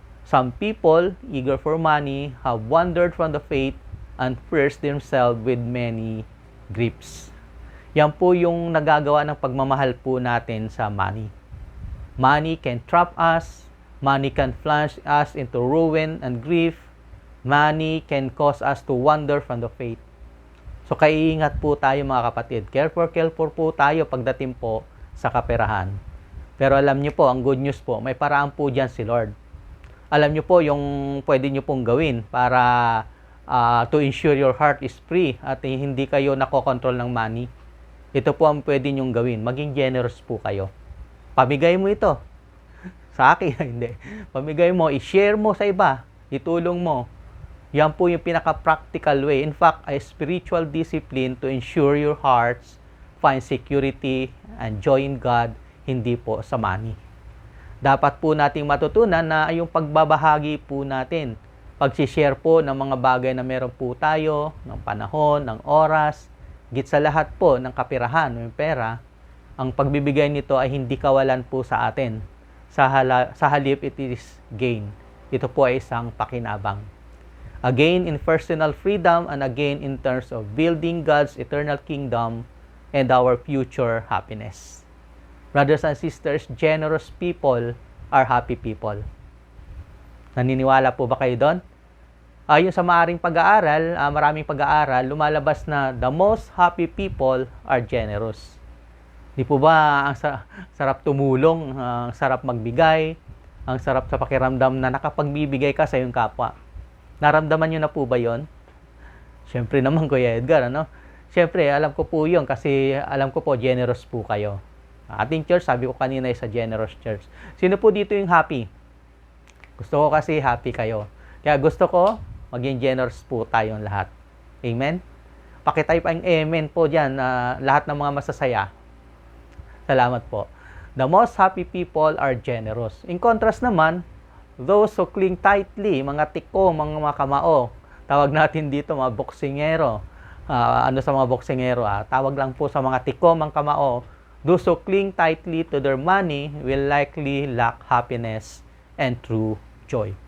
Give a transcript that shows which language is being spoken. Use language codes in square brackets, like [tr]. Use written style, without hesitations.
[en] Some people, eager for money, have wandered from the faith and pierced themselves with many griefs. [tl] Yan po yung nagagawa ng pagmamahal po natin sa money. [en] Money can trap us. Money can plunge us into ruin and grief. Money can cause us to wander from the faith. [tl] So, kaiingat po tayo mga kapatid. Careful po tayo pagdating po sa kaperahan. Pero alam niyo po, ang good news po, may paraan po dyan si Lord. Alam niyo po yung pwede niyo pong gawin para [en] to ensure your heart is free [tl] at hindi kayo nakokontrol ng money. Ito po ang pwede niyong gawin. Maging generous po kayo. Pamigay mo ito. Sa akin, hindi. Pamigay mo, i-share mo sa iba, itulong mo. Yan po yung pinaka-practical way. [en] In fact, a spiritual discipline to ensure your hearts find security and joy in God, [tl] hindi po sa money. Dapat po nating matutunan na yung pagbabahagi po natin, pag-share po ng mga bagay na meron po tayo, ng panahon, ng oras, git sa lahat po ng kapirahan, yung pera, ang pagbibigay nito ay hindi kawalan po sa atin. Sa halip, [en] it is gain. [tl] Ito po ay isang pakinabang. [en] A gain in personal freedom and a gain in terms of building God's eternal kingdom and our future happiness. Brothers and sisters, generous people are happy people. [tl] Naniniwala po ba kayo doon? Ayon sa maraming pag-aaral, lumalabas na [en] the most happy people are generous. [tl] Di po ba ang sarap tumulong, ang sarap magbigay, ang sarap sa pakiramdam na nakapagbibigay ka sa iyong kapwa? Naramdaman nyo na po ba yon? Siyempre naman, Kuya Edgar, ano? Siyempre, alam ko po yun kasi alam ko po generous po kayo. [en] Ating church, [tl] sabi ko kanina, [en] is a generous church. [tl] Sino po dito yung happy? Gusto ko kasi happy kayo. Kaya gusto ko, maging generous po tayong lahat. Amen? Pakitype ang amen po dyan, lahat ng mga masasaya. Salamat po. [en] The most happy people are generous. [tl] In contrast naman, [en] those who cling tightly, [tl] mga tiko, mga kamao, tawag natin dito mga boksingero. Sa mga boksingero? Tawag lang po sa mga tiko, mga kamao. [en] Those who cling tightly to their money will likely lack happiness and true joy.